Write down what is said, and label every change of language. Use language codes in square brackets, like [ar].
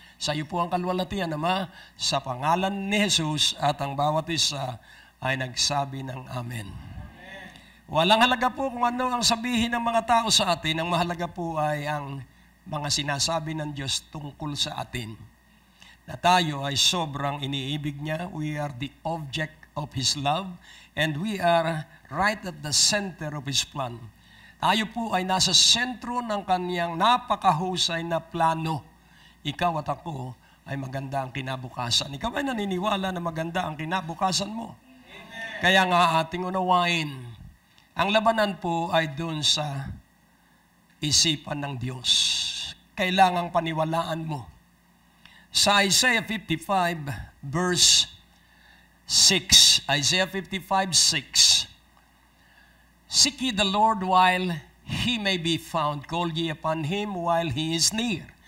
[tl] Sa iyo po ang kalwalhatian, Ama, sa pangalan ni Jesus at ang bawat isa ay nagsabi ng Amen. Walang halaga po kung ano ang sabihin ng mga tao sa atin. Ang mahalaga po ay ang mga sinasabi ng Diyos tungkol sa atin. Na tayo ay sobrang iniibig niya. [en] We are the object of His love and we are right at the center of His plan. [tl] Tayo po ay nasa sentro ng Kanyang napakahusay na plano. Ikaw at ako ay maganda ang kinabukasan. Ikaw ay naniniwala na maganda ang kinabukasan mo? Amen. Kaya nga ating unawain, ang labanan po ay doon sa isipan ng Diyos. Kailangang paniwalaan mo. [en] Sa Isaiah 55 verse 6, Isaiah 55:6, seek ye the Lord while He may be found, call ye upon Him while He is near.